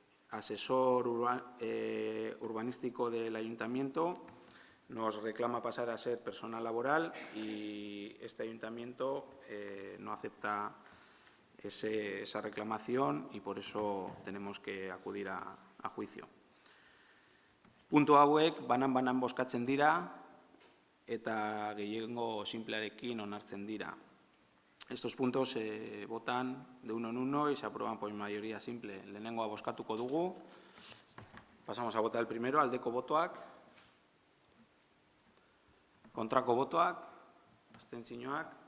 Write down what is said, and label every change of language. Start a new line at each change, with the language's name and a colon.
Spanish: asesor urbanístico del Ayuntamiento nos reclama pasar a ser personal laboral y este Ayuntamiento no acepta esa reclamación y por eso tenemos que acudir a juicio.
Basque: Puntu hauek banan bozkatzen dira eta gehiengo simplearekin onartzen dira.
Spanish: Estos puntos se votan de uno en uno y se aprueban por mayoría simple.
Basque: Lehenengoa bozkatuko dugu.
Spanish: Pasamos a votar el primero,
Basque: aldeko botoak. Kontrako botoak, abstentzioak.